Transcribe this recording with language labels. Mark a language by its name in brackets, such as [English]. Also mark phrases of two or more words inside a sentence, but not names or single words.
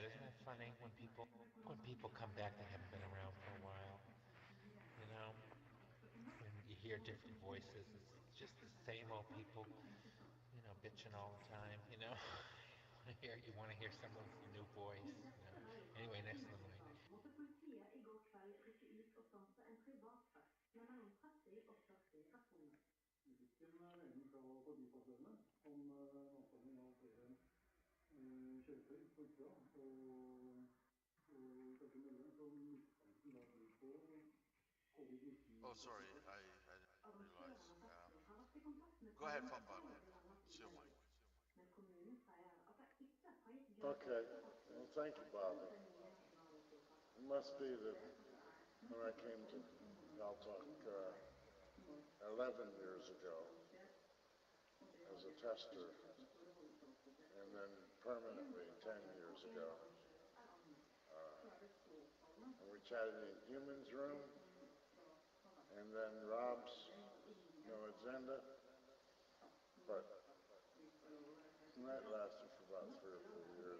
[English] Isn't that funny when people come back that haven't been around for a while? You know, and you hear different voices. It's just the same old people, bitching all the time. You want to hear someone's new voice. Anyway, next on the line. [Norwegian] Måtte politiet I går kveld rykke ut og stanse en privatfest med mellom 30 og 40 personer. Vi fikk en melding fra forbipasserende om avstemning av flere kjøretøy på utsida, og ifølge meldingen så mistenker da de på [English] Oh, sorry, [Norwegian] covid-19-positive. [English] I didn't realize. [Norwegian] Arrangøren av festen har vært I kontakt med [English] Go ahead, [Norwegian] kommunen [English] Fambaba. [Norwegian] flere ganger I [English] It's your mic. [Norwegian] ettertid. Men kommunen sier at de ikke har gitt [English] Okay. [Norwegian] grunnlag for [English] Well, thank you, Bobby. [Norwegian] de nye nasjonale tiltakene. [English] It must be that [Norwegian] Det som er [English] when I came to Paltalk 11 years ago as a tester, and then permanently 10 years ago, and we chatted in Human's room, and then Rob's No Agenda, but that lasted for about 3 or 4 years.